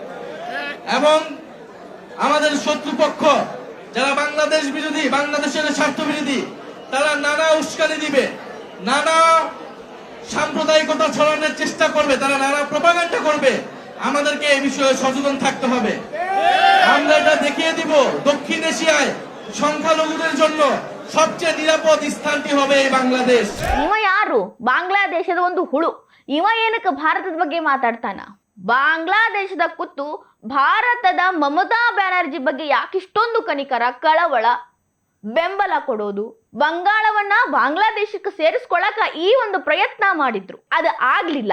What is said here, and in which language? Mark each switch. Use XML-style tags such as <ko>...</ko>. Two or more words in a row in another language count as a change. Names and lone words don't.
<bn>এবং আমাদের শত্রুপক্ষ যারা বাংলাদেশ বিরোধী, বাংলাদেশের স্বার্থ বিরোধী, তারা নানা উস্কানি দিবে, নানা সাম্প্রদায়িকতা ছড়ানোর চেষ্টা করবে, তারা নানা প্রপাগান্ডা করবে। আমাদেরকে এই বিষয়ে সচেতন থাকতে হবে। আমরা এটা দেখিয়ে দিব, দক্ষিণ এশিয়ায় সংখ্যালঘুদের জন্য সবচেয়ে নিরাপদ স্থানটি হবে এই বাংলাদেশ।</bn> <kn>ಇವ ಯಾರು? ಬಾಂಗ್ಲಾದೇಶದ ಒಂದು ಹುಳು. ಇವ ಏನಕ್ಕೆ ಭಾರತದ ಬಗ್ಗೆ ಮಾತಾಡ್ತಾನ? ಬಾಂಗ್ಲಾದೇಶದ ಕೂತು ಭಾರತದ ಮಮತಾ ಬ್ಯಾನರ್ಜಿ ಬಗ್ಗೆ ಯಾಕಿಷ್ಟೊಂದು ಕನಿಕರ, ಕಳವಳ, ಬೆಂಬಲ ಕೊಡೋದು? ಬಂಗಾಳವನ್ನ ಬಾಂಗ್ಲಾದೇಶಕ್ಕೆ ಸೇರಿಸ್ಕೊಳಕ ಈ ಒಂದು ಪ್ರಯತ್ನ ಮಾಡಿದ್ರು, ಅದು ಆಗ್ಲಿಲ್ಲ.</kn>